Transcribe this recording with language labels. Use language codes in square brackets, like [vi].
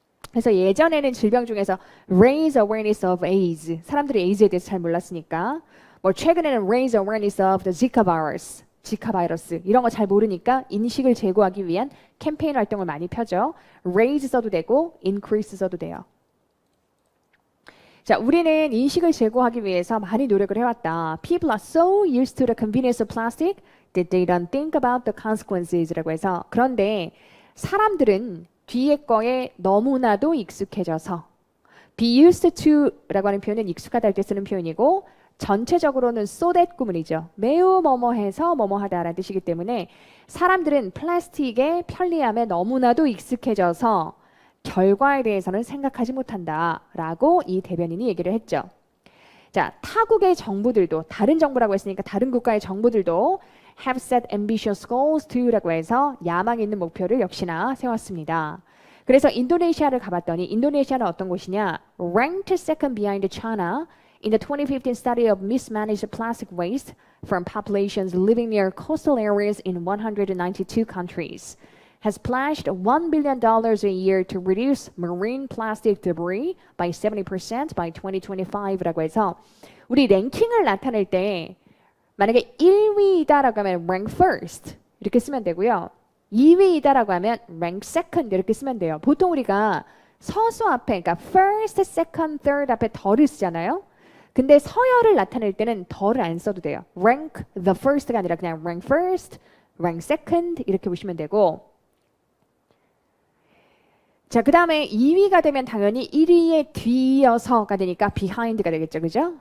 [ko] 그래서 예전에는 질병 중에서 [en] raise awareness of AIDS [ko] 사람들이 AIDS에 대해서 잘 몰랐으니까 뭐 최근에는 [en] raise awareness of the Zika virus [ko] 지카 바이러스 이런 거 잘 모르니까 인식을 제고하기 위한 캠페인 활동을 많이 펴죠. raise 써도 되고 increase 써도 돼요. 자, 우리는 인식을 제고하기 위해서 많이 노력을 해왔다. [en] People are so used to the convenience of plastic that they don't think about the consequences라고 해서 [ko] 그런데 사람들은 뒤에 거에 너무나도 익숙해져서 [en] be used to라고 하는 표현은 [ko] 익숙하다 할 때 쓰는 표현이고 전체적으로는 [en] so that 구문이죠. [ko] 매우 뭐뭐해서 뭐뭐하다라는 뜻이기 때문에 사람들은 플라스틱의 편리함에 너무나도 익숙해져서 결과에 대해서는 생각하지 못한다라고 이 대변인이 얘기를 했죠. 자, 타국의 정부들도 다른 정부라고 했으니까 다른 국가의 정부들도 [en] have set ambitious goals to [ko] 라고 해서 야망 있는 목표를 역시나 세웠습니다. 그래서 인도네시아를 가봤더니 인도네시아는 어떤 곳이냐? [en] Ranked second behind China in the 2015 study of mismanaged plastic waste from populations living near coastal areas in 192 countries. has pledged $1 billion a year to reduce marine plastic debris by 70% by 2025라고 해서 [ko] 우리 랭킹을 나타낼 때 만약에 1위이다라고 하면 rank first 이렇게 쓰면 되고요. 2위이다라고 하면 rank second 이렇게 쓰면 돼요. 보통 우리가 서수 앞에 그러니까 first, second, third 앞에 더를 쓰잖아요. 근데 서열을 나타낼 때는 더를 안 써도 돼요. rank the first가 아니라 그냥 rank first, rank second 이렇게 보시면 되고 자, 그 다음에 2위가 되면 당연히 1위에 뒤이어서가 되니까 behind가 되겠죠. 그죠?